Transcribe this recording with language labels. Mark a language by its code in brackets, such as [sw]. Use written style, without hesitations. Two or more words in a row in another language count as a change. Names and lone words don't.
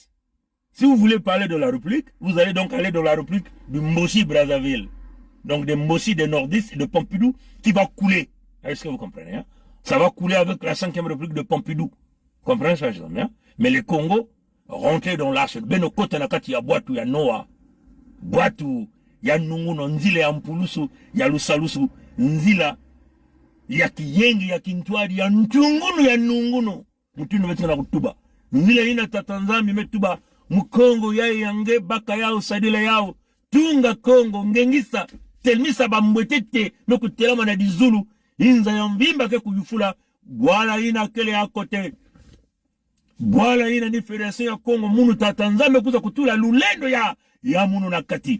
[fr] Si vous voulez parler de la République, vous allez donc aller dans la République du Mossi-Brazzaville. Donc des Mossi, des nordistes et de Pompidou qui va couler. Est-ce que vous comprenez? Hein? Ça va couler avec la 5e République de Pompidou. Comprenez ça, hein? Mais le Congo, rentrer dans l'arche, [kg] beno kota nakati ya boatu ya Noah, boatu ya nunguno, nzile ya mpulusu, ya lusalusu, nzila ya kiyengi, ya kintwari, ya ntungunu, ya nunguno. Mutinu wetu na kutuba. Nzila ina tatanzami metuba, mkongo ya yange, baka yao, sadile yao, tunga Kongo, ngengisa, telmisa bambwetete, meku telama na dizulu, inza ya mvimba ke kuyufula, wala ina kele ya kote, wala ina ni federation ya Kongo, munu tatanzami kuza kutula lulendo ya munu na kati.